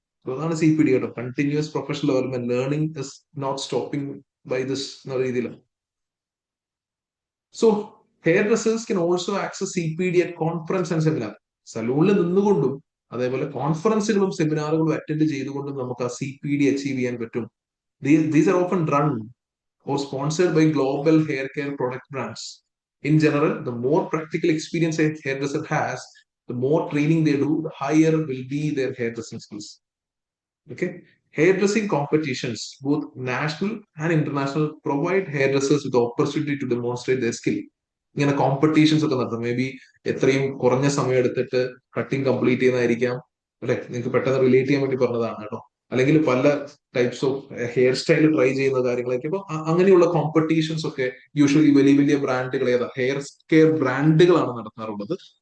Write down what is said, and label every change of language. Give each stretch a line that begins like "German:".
Malayalam: അതാണ് CPD കേട്ടോ, continuous professional development.
English: learning is not stopping by this
Malayalam: എന്ന രീതിയിലാണ്.
English: So hairdressers can also access CPD at conference and seminar.
Malayalam: സലൂണിൽ നിന്നുകൊണ്ടും അതേപോലെ കോൺഫറൻസുകളും സെമിനാറുകളും attend ചെയ്തുകൊണ്ടും നമുക്ക് ആ CPD അച്ചീവ് ചെയ്യാൻ പറ്റും.
English: These are often run or sponsored by global hair care product brands. In general, the more practical experience a hairdresser has, the more training they do, the higher will be their hairdressing skills. Okay, hairdressing competitions, both national and international, provide hairdressers with the opportunity to demonstrate their skill.
Malayalam: ഇങ്ങനെ competitions ഒക്കെ നടത്തും. May be എത്രയും കുറഞ്ഞ സമയം എടുത്തിട്ട് cutting complete ചെയ്യുന്നതായിരിക്കാം, അല്ലെ? നിങ്ങൾക്ക് പെട്ടെന്ന് റിലേറ്റ് ചെയ്യാൻ വേണ്ടി പറഞ്ഞതാണ് കേട്ടോ. അല്ലെങ്കിൽ പല types of hair style try ചെയ്യുന്ന കാര്യങ്ങളൊക്കെ. അപ്പൊ അങ്ങനെയുള്ള കോമ്പറ്റീഷൻസ് ഒക്കെ യൂഷ്വലി വലിയ വലിയ ബ്രാൻഡുകൾ, ഹെയർ കെയർ ബ്രാൻഡുകളാണ് നടത്താറുള്ളത്.